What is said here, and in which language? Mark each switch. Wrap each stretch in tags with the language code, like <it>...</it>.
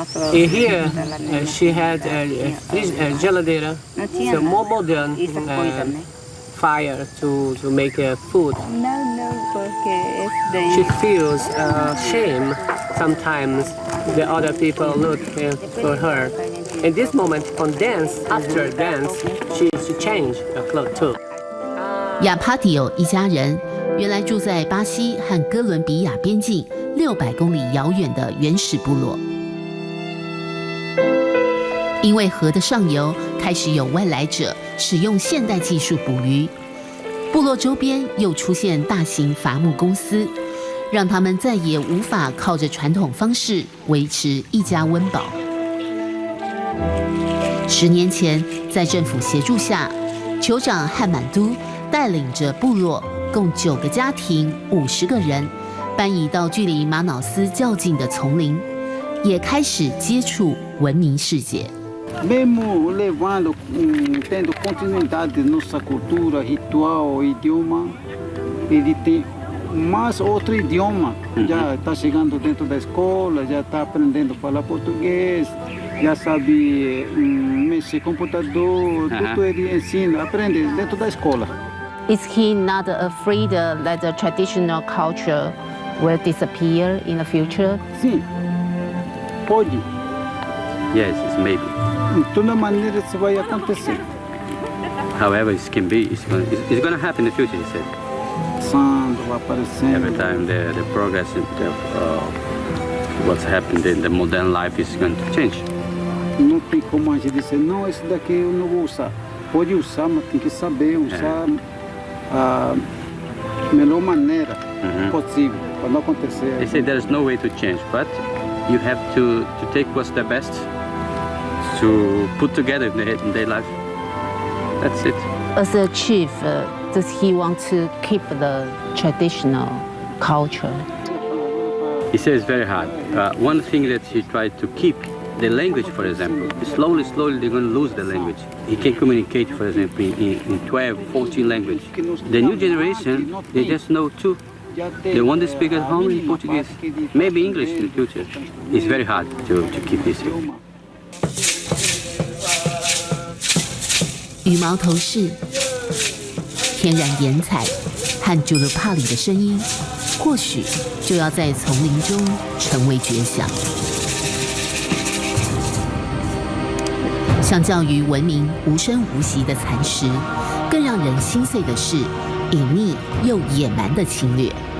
<en>Here she had a geladeira, so more modern fire to make food.</en> <pt>Não, porque esse daí.</pt> <en>She feels shame sometimes. The other people look for her. In this moment, on dance, after dance, she changed her clothes too.</en> <zh>亚帕蒂欧一家人原来住在巴西和哥伦比亚边境600公里遥远的原始部落。因为河的上游开始有外来者使用现代技术捕鱼，部落周边又出现大型伐木公司，让他们再也无法靠着传统方式维持一家温饱。 10年前，在政府协助下，酋长汉满都带领着部落共9个家庭50个人搬移到距离马瑙斯较近的丛林，也开始接触文明世界。</zh> <pt>Mesmo levando, tendo continuidade de nossa cultura, ritual, idioma, ele tem mais outro idioma. Já está chegando dentro da escola, já está aprendendo a falar português, já sabe mexer computador, tudo ele ensina, aprende dentro da escola.</pt> <en>Is he not afraid that the traditional culture will disappear in the future?</en> <pt>Sim, pode.</pt> <en>Yes, it's maybe.</en> <pt>De toda maneira isso vai acontecer.</pt> <en>However, it can be, it's going to happen in the future, he said.</en> <pt>Passando, aparecendo.</pt> <en>Every time the progress of what's happened in the modern life is going to change.</en> <pt>Não tem como a gente dizer, não, esse daqui eu não vou usar. Pode usar, mas tem que saber usar a melhor maneira possível para não acontecer.</pt> <en>They say there's no way to change, but you have to take what's the best to put together in their life. That's it. As a chief, does he want to keep the traditional culture? He says it's very hard. One thing that he tried to keep, the language, for example. Slowly, they're going to lose the language. He can communicate, for example, in 12, 14 languages. The new generation, they just know 2. They want to speak at home in Portuguese, maybe English in the future. It's very hard to keep this here.</en> <zh>羽毛头饰、天然颜彩和朱鲁帕里的声音，或许就要在丛林中成为绝响。相较于文明无声无息的蚕食，更让人心碎的是隐秘又野蛮的侵略。</zh>